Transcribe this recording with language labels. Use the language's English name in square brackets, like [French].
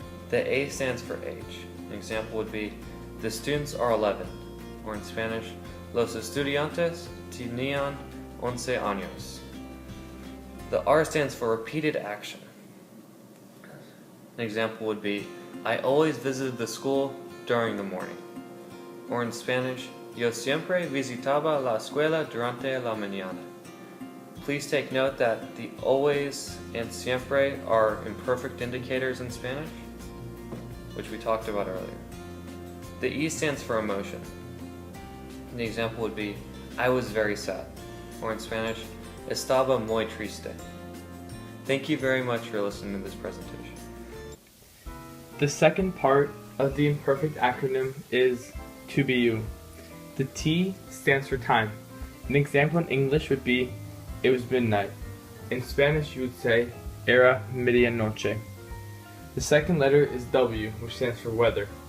[English] The A stands for age. An example would be, the students are 11, or in Spanish, [Spanish] los estudiantes tenían 11 años. [English] The R stands for repeated action. An example would be, I always visited the school during the morning. Or in Spanish, [Spanish] yo siempre visitaba la escuela durante la mañana. [English] Please take note that the always and siempre are imperfect indicators in Spanish, which we talked about earlier. The E stands for emotion. The example would be, I was very sad. Or in Spanish, [Spanish] estaba muy triste. [English] Thank you very much for listening to this presentation. The second part of the imperfect acronym is to be you. The T stands for time. An example in English would be, it was midnight. In Spanish you would say, [Spanish] era medianoche. [English] The second letter is W, which stands for weather.